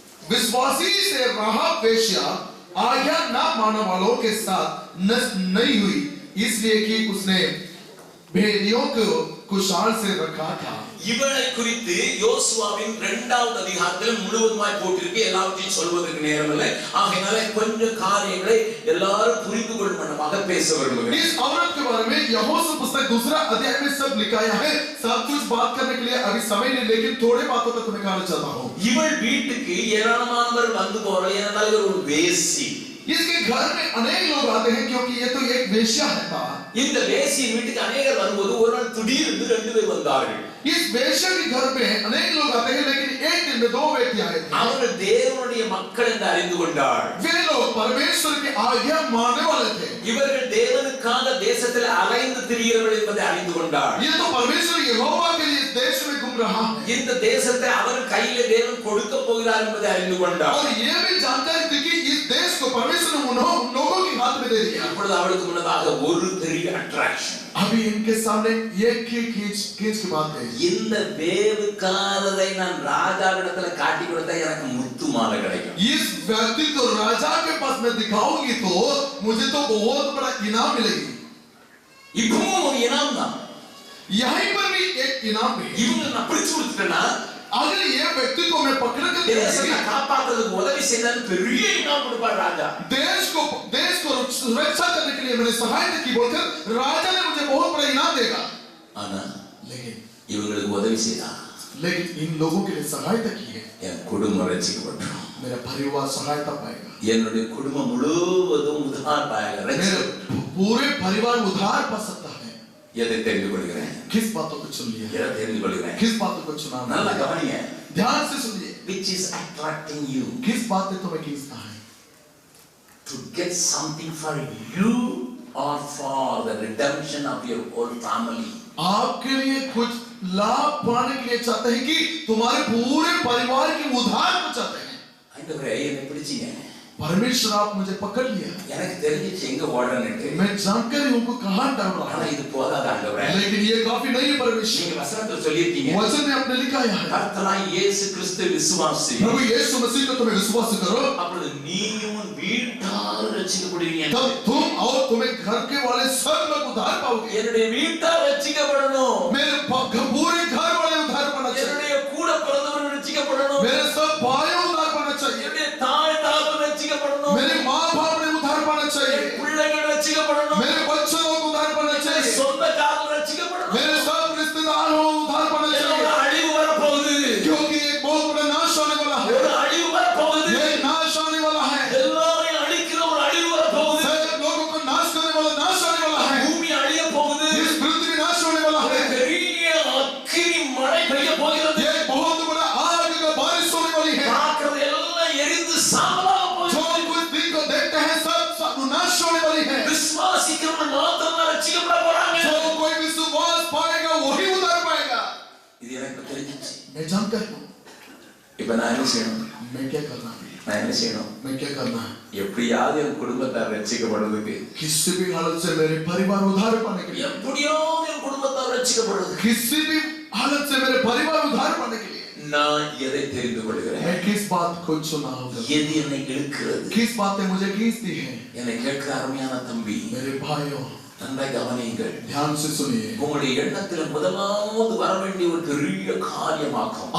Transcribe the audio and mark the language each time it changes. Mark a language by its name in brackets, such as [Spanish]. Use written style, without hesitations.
[Hindi] विश्वासी से राहाब वेश्या आज्ञा न मानने वालों के साथ नष्ट नहीं हुई, इसलिए कि उसने भेदियों को कुशाल से रखा था. [Tamil] இவளை குறித்து யோசுவாவின் 2வது அதிகாரத்தில் முழுவதுமாய் போட்டிருக்கு. எல்லாவற்றையும் சொல்வதற்கு நேரமில்லை. ஆகையால கொஞ்சம் காரியங்களை எல்லாரும் புரிந்து கொள்ளும் வண்ணமாக பேச விரும்புகிறேன். [Hindi] इस औरत के बारे में यहोशू पुस्तक 2 अध्याय में सब लिखाया है. सब कुछ बात करने के लिए अभी समय नहीं, लेकिन थोड़े बातों तक तुम्हें कहना चाहता हूँ. [Tamil] இவள் வீட்டுக்கு ஏராளமானவர் வந்து போற ஏனென்றால் இவர் ஒரு வேசி. [Hindi] इसके घर में अनेक लोग आते हैं क्योंकि ये तो एक वेश्या है. [Tamil] இந்த வேசியின் வீட்டுக்கு அநேகர் வரும்போது ஒரு நாள் திடீரென்று 2 பேர் வந்தார்கள். [Hindi] इस वेश्या के घर में अनेक लोग आते हैं, लेकिन एक दिन में 2 व्यक्ति आए थे। [Tamil] அவர்கள் தேவனுடைய மக்கள் என்று அறிந்து கொண்டாள். [Hindi] वे लोग परमेश्वर की आज्ञा मानने वाले थे। [Tamil] இவர்கள் தேவனுக்காக தேசத்தில் அலைந்து திரிகிறவர்கள் என்பதை அறிந்து கொண்டாள். [Hindi] ये तो परमेश्वर यहोवा के लिए देश में घूम रहा है। [Tamil] இந்த தேசத்தை அவர் கையிலே தேவன் கொடுக்க போகிறார் என்பதை அறிந்து கொண்டாள். [Hindi] और ये भी जानकारी थी कि इस देश को परमेश्वर ने उन लोगों के हाथ में दे दिया। [Tamil] இப்பொழுது அவளுக்கு முன்னதாக ஒரு பெரிய அட்ராக்ஷன். [Hindi] अभी इनके सामने एक ही खींच की बात है। [Tamil] இந்த வேவுக்காரரை நான் ராஜாவிடத்துல காட்டி கொடுத்தா எனக்கு முத்து மாலை கிடைக்கும். [Hindi] इस व्यक्ति को राजा के पास में दिखाऊंगी तो मुझे तो बहुत बड़ा इनाम मिलेगी। [Tamil] இப்பவும் ஒரு இனாம் தான். [Hindi] यहीं पर भी एक इनाम है। [Tamil] இவங்க நான் பிடிச்சு கொடுத்துட்டேன்னா [Hindi] अगर ये व्यक्ति को मैं पकड़ कर [Tamil] தேசத்தை காப்பாத்துறதுக்கு உதவி செய்தால் பெரிய இனாம் கொடுப்பார் ராஜா. [Hindi] देश को सुरक्षा करने के लिए मैंने सहायता की बोलकर राजा ने मुझे बहुत बड़ा इनाम देगा। [Tamil] ஆனா [Hindi] लेकिन [Tamil] இவங்களுக்கு உதவி செய்தா [Hindi] इन लोगों के लिए सहायता की है, [Tamil] என் குடும்பம் ரட்சிக்கப்படும். [Hindi] मेरा परिवार सहायता पाएगा, [Tamil] என்னுடைய குடும்பம் முழுவதும் உதார் பாயக [Hindi] मेरे पूरे परिवार उद्धार पा सकता है। [Tamil] எதை தெரிந்து கொள்கிறேன்? [Hindi] किस बातों को चुन लिया? [Tamil] எதை தெரிந்து கொள்கிறேன்? [Hindi] किस बातों को चुना? [Tamil] நல்லா கவனிங்க. [Hindi] ध्यान से सुनिए। [English] Which is attracting you [Hindi] किस बातें तुम्हें खींचता है? [English] to get something for you or for the redemption of your whole family? [Hindi] आपके लिए कुछ लाभ पाने के लिए चाहते हैं कि तुम्हारे पूरे परिवार के उद्धार को चाहते हैं। [Tamil] ஆண்டவரே என்னை பிடிச்சீங்க. [Hindi] परमेश्वर आप मुझे पकड़ लिया, [Tamil] எனக்கு தெரிஞ்சிச்சு எங்க ஓடணும்னு. [Hindi] मैं जानकर ही उनको कहां डाल रहा [Tamil] ஆனா [Hindi] है, [Tamil] இது போதாது ஆண்டவரே. [Hindi] लेकिन ये काफी नहीं है परमेश्वर। [Tamil] நீங்க வசனத்துல சொல்லிருக்கீங்க. [Hindi] वचन में आपने लिखा है [Tamil] கர்த்தராய் இயேசு கிறிஸ்து விசுவாசி. [Hindi] प्रभु यीशु मसीह को तुम्हें विश्वास करो, [Tamil] அப்பொழுது நீயும் உன் வீட்டாரும் ரட்சிக்கப்படுவீங்க. [Hindi] तब तुम और तुम्हें घर के वाले सब लोग उद्धार पाओगे। [Tamil] என்னுடைய வீட்டார் ரட்சிக்கப்படணும். [Hindi] मेरे पूरे घर वाले उद्धार पाना चाहिए, [Tamil] என்னுடைய கூட பிறந்தவர்கள் ரட்சிக்கப்படணும். [Hindi] मेरे सब भाई उद्धार पाना चाहिए, [Tamil] என்னுடைய தாய் தகப்பன் ரட்சிக்கப்படணும். [Hindi] मेरे माँ बाप ने उद्धार पाना चाहिए, [Tamil] என் பிள்ளைகள் ரட்சிக்கப்படணும். [Hindi] मेरे बच्चों को उद्धार पाना [Tamil] என் [Hindi] चाहिए, [Tamil] சொந்தக்காரர்கள் रட்சிக்கப்படணும். [Hindi] मेरे सब रिश्तेदार हो उद्धार पाना [Tamil] என்னோட [Hindi] चाहिए, [Tamil] அழிவு வரப்போகுது. [Hindi] क्योंकि एक बहुत बड़ा नाश होने वाला है, [Tamil] ஒரு அழிவு வரப்போகுது. [Hindi] ये नाश होने वाला है, [Tamil] எல்லாரையும் அழிக்கிற ஒரு அழிவு வரப்போகுது. [Hindi] सब लोगों को नाश करने वाला नाश होने वाला है, [Tamil] பூமி அழிய போகுது. [Hindi] इस पृथ्वी नाश होने वाला [Tamil] ஒரு [Hindi] है, [Tamil] பெரிய அக்கினி மழை பெய்ய போகிறது. [Hindi] ये बहुत बड़ा आग का बारिश होने वाली है, [Tamil] பார்க்கிறது எல்லாம் எரிந்து சாம்பலாக [Hindi] जो [Tamil] போகுது. [Hindi] कुछ दिन को देखते हैं सब नाश होने वाली है, [Tamil] விசுவாசிக்கிறவங்க மாத்திரம் தான் ரட்சிக்கப்பட போறாங்க. [Hindi] जो कोई विश्वास पाएगा वही उद्धार पाएगा। [Tamil] இது எனக்கு தெரிஞ்சிச்சு. [Hindi] मैं जानकर हूँ [Tamil] இப்ப நான் என்ன செய்யணும்? [Hindi] मैं क्या करना है, [Tamil] நான் என்ன செய்யணும்? [Hindi] मैं क्या करना है, [Tamil] எப்படியாவது என் குடும்பத்தார் ரட்சிக்கப்படுறதுக்கு, [Hindi] किसी भी हालत से मेरे परिवार उद्धार पाने के लिए, [Tamil] எப்படியாவது என் குடும்பத்தார் ரட்சிக்கப்படுறதுக்கு [Hindi] किसी भी हालत से मेरे परिवार उद्धार पाने के लिए [Tamil] நான் எதை தெரிந்து கொள்கிறேன்? [Hindi] मैं किस बात को चुना होगा, [Tamil] எது என்னை இழுக்கிறது? [Hindi] किस बातें मुझे खींचती है। [Tamil] என்னை கேட்கிற அருமையான தம்பி, [Hindi] मेरे भाइयों [Tamil] நன்றாய் கவனியுங்கள். [Hindi] ध्यान से सुनिए, [Tamil] உங்களுடைய எண்ணத்துல முதலாவது வர வேண்டிய ஒரு பெரிய காரியமாகும்.